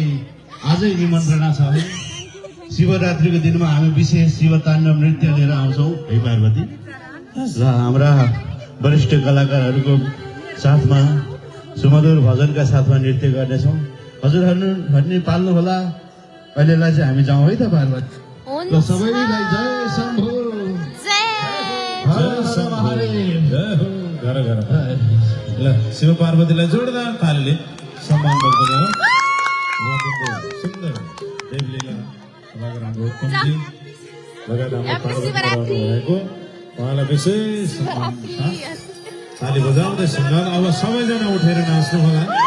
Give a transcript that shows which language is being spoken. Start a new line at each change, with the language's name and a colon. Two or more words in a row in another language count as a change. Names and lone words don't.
Nepali: आजै निमन्त्रणा छ है शिवरात्रिको दिनमा हामी विशेष शिवताण्डव नृत्य लिएर आउँछौँ है पार्वती र हाम्रा वरिष्ठ कलाकारहरूको साथमा सुमधुर भजनका साथमा नृत्य गर्नेछौँ हजुरहरूले पाल्नु होला अहिलेलाई चाहिँ हामी जाउँ है त पार्वती ल सबैलाई जय शम्भो हर हर महादेव जय हो घर घर ल शिव पार्वतीलाई जोरदार तालीले सम्मान गर्दछौँ उहाँको सुन्दर देवलीला सभाको राम्रो कमिटी लगायत हाम्रो पार्वती भएको उहाँलाई विशेष सम्मान ताली बजाउँदै सुन्दर अब सबैजना उठेर नाच्नु होला